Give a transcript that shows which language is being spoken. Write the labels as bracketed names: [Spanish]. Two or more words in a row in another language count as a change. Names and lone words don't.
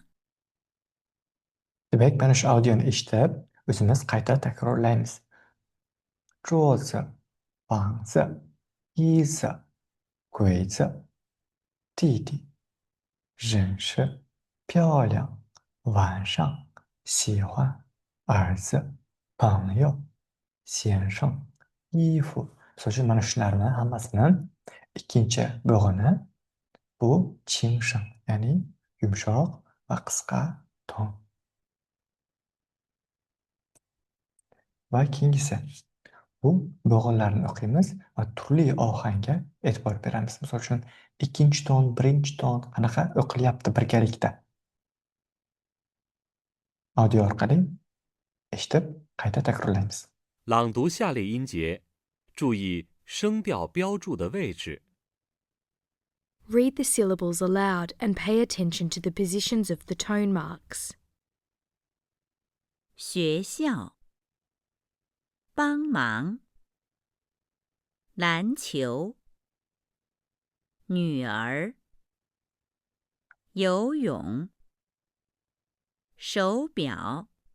[Uzbek] Demak, mana shu audioni eshitib, o'zimiz qayta takrorlaymiz. [Chinese] 桌子、房子、椅子、柜子、弟弟、认识、漂亮、晚上、喜欢、儿子、朋友、先生、衣服. [Uzbek] Misol uchun mana shularni hammasini ikkinchi bo'g'ini bu chimshim, ya'ni yumshoq va qisqa ton. Va keyingisi. Bu bo'g'inlarni o'qiymiz va turli ohangga e'tibor beramiz. Misol uchun, 2-chi ton, 1-chi ton qanaqa o'qilyapti birgalikda. Audio orqali eshitib, qayta takrorlaymiz. [Chinese] 朗读下列音节，注意声调标注的位置。 [English] Read the syllables aloud and pay attention to the positions of the tone marks. [Chinese] 学校，帮忙， 篮球，女儿，游泳，手表，